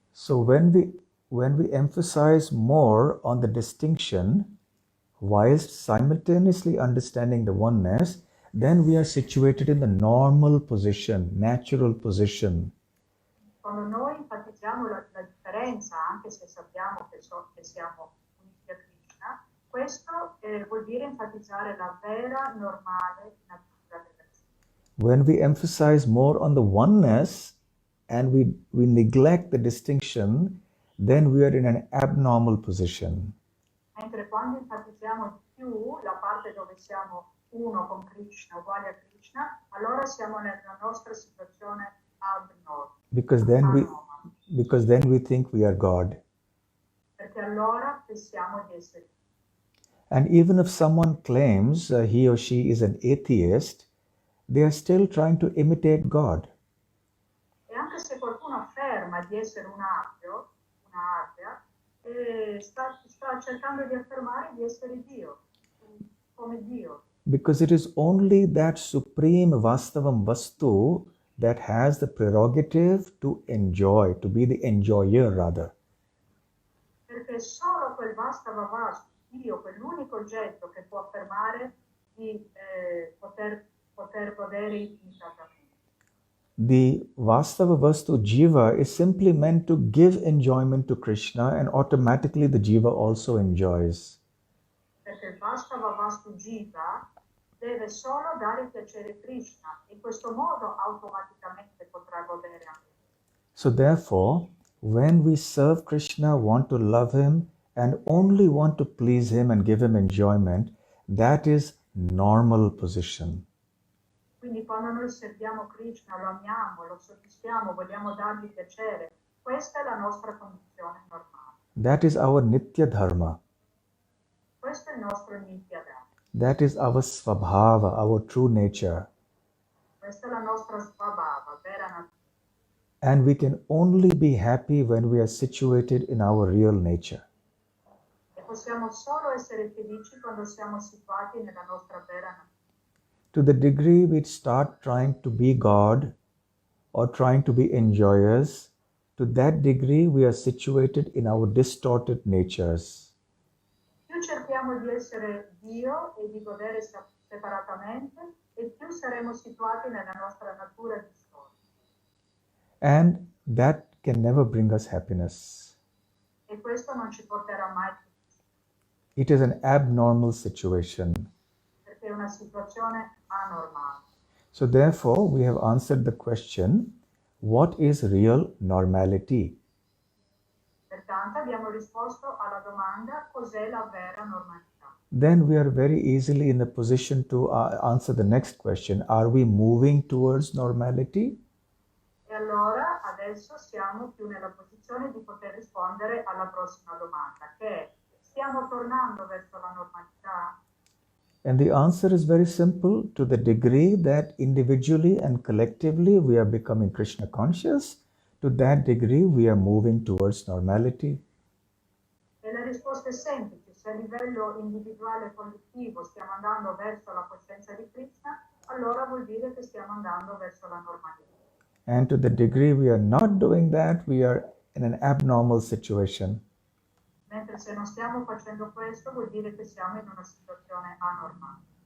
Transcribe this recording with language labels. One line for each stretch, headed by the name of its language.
English: So when we emphasize more on the distinction, whilst simultaneously understanding the oneness, then we are situated in the normal position, natural position.
Italian: Quando noi enfatizziamo la differenza, anche se sappiamo che siamo uniti a Krishna, questo vuol dire enfatizzare la vera, normale natura dell'essere.
English: When we emphasize more on the oneness and we neglect the distinction, then we are in an abnormal position.
Italian: Mentre quando enfatizziamo di più la parte dove siamo uno con Krishna, uguali a Krishna, allora siamo nella nostra situazione abnorme.
English: Because then we think we are God.
Italian: Perché allora pensiamo di essere.
English: And even if someone claims he or she is an atheist, they are still trying to imitate God.
Italian: E anche se qualcuno afferma di essere un ateo, un'atea, sta cercando di affermare di essere Dio, come Dio.
English: Because it is only that supreme Vastavam Vastu that has the prerogative to enjoy, to be the enjoyer rather.
Italian: Perché solo quel Vastava Vastu, Dio, quell'unico oggetto che può affermare di poter godere illimitatamente.
English: The Vastava Vastu Jiva is simply meant to give enjoyment to Krishna, and automatically the Jiva also enjoys.
Italian: Perché il Vastava Vastu Jiva deve solo dare piacere a Krishna, in questo modo automaticamente potrà godere anche.
English: So therefore, when we serve Krishna, want to love him, and only want to please him and give him enjoyment, that is normal position.
Italian: Quindi quando noi serviamo Krishna, lo amiamo, lo soddisfiamo, vogliamo dargli piacere, questa è la nostra condizione normale.
English: That is our Nitya Dharma.
Italian: Questo è il nostro Nitya Dharma.
English: That is our Svabhava, our true nature.
Italian: Questa è la nostra Svabhava, vera natura.
English: And we can only be happy when we are situated in our real nature.
Italian: E possiamo solo essere felici quando siamo situati nella nostra vera natura.
English: To the degree we start trying to be God or trying to be enjoyers, to that degree we are situated in our distorted natures.
Italian: Più cerchiamo di essere Dio e di godere separatamente, e più saremo situati nella nostra natura distorta.
English: And that can never bring us happiness.
Italian: E questo non ci porterà mai felici.
English: It is an abnormal situation.
Italian: Perché è una situazione anormale.
English: So therefore, we have answered the question, what is real normality?
Italian: Pertanto abbiamo risposto alla domanda cos'è la vera normalità.
English: Then we are very easily in a position to answer the next question, are we moving towards normality?
Italian: E allora adesso siamo più nella posizione di poter rispondere alla prossima domanda, che è: stiamo tornando verso la normalità?
English: And the answer is very simple. To the degree that individually and collectively we are becoming Krishna conscious, to that degree we are moving towards normality.
Italian: E la risposta è semplice: se a livello individuale e collettivo stiamo andando verso la coscienza di Krishna, allora vuol dire che stiamo andando verso la normalità.
English: And to the degree we are not doing that, we are in an abnormal situation.
Italian: Mentre se non stiamo facendo questo, vuol dire che siamo in una situazione anormale.